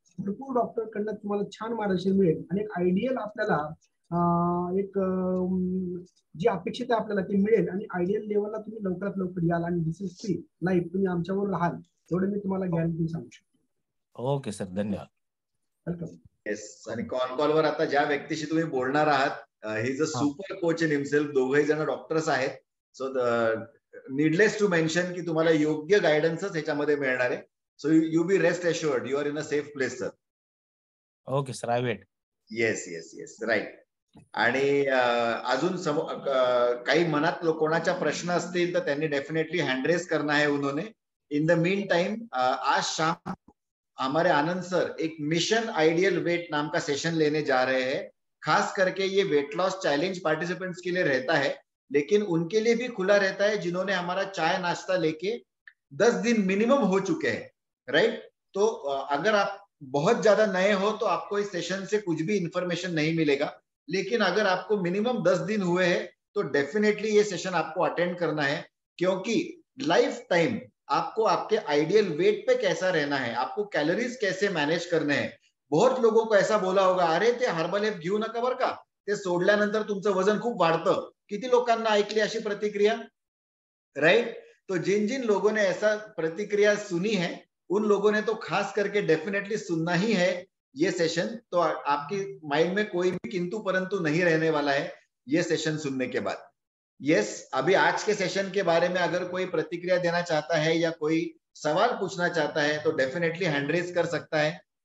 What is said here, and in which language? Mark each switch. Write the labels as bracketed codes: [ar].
[mr] भरपूर डॉक्टर कडनं तुम्हाला छान मार्गदर्शन मिळेल आणि एक आयडियल आपल्याला एक जी अपेक्षित आहे आपल्याला ते मिळेल आणि आयडियल लेवलला तुम्ही लवकरात लवकर याल आणि [en] this is free life [mr] तुम्ही आमच्यावर राहाल एवढं मी तुम्हाला गॅरंटी सांगू शकतो. Okay sir. धन्यवाद. [en] Welcome. Yes. [mr] आणि कॉलवर आता ज्या व्यक्तीशी तुम्ही बोलणार आहात [en] He is a super coach in himself. [mr] दोघे जण डॉक्टर्स आहेत. [en] so needless to mention [mr] की तुम्हाला योग्य गायडन्सच ह्याच्यामध्ये मिळणार आहे. [en] So you be rest assured you are in a safe place sir. Okay sir. I wait. Yes yes yes. Right. [mr] आणि अजून काही मनात कोणाच्या प्रश्न असतील तर त्यांनी डेफिनेटली हँडरेस [hi] करना है उन्होंने. इन द मीन टाइम आज शाम हमारे आनंद सर एक मिशन आइडियल वेट नाम का सेशन लेने जा रहे हैं. खास करके ये वेट लॉस चैलेंज पार्टिसिपेंट्स के लिए रहता है, लेकिन उनके लिए भी खुला रहता है जिन्होंने हमारा चाय नाश्ता लेके 10 दिन मिनिमम हो चुके हैं. राइट. तो अगर आप बहुत ज्यादा नए हो तो आपको इस सेशन से कुछ भी इंफॉर्मेशन नहीं मिलेगा, लेकिन अगर आपको मिनिमम 10 दिन हुए हैं तो डेफिनेटली ये सेशन आपको अटेंड करना है, क्योंकि लाइफ टाइम आपको आपके आइडियल वेट पे कैसा रहना है, आपको कैलोरीज कैसे मॅनेज [mr] करणे आहे. [hi] बहुत लोगों को ऐसा बोला होगा, [mr] अरे ते हर्बल घेऊ नका बरं का, ते सोडल्यानंतर तुमचं वजन खूप वाढतं. किती लोकांना ऐकली अशी प्रतिक्रिया, राइट? [hi] तो जिन जिन लोगों ने ऐसा प्रतिक्रिया सुनी है, उन लोगों ने तो खास करके डेफिनेटली सुनना ही है ये सेशन. तो आपकी माइंड में कोई भी किंतु परंतु नहीं रहने वाला है ये सेशन सुनने के बाद. यस, अभी आज के सेशन के बारे में अगर कोई प्रतिक्रिया देना चाहता है या कोई सवाल पूछना चाहता है तो डेफिनेटली हैंड रेज कर सकता है.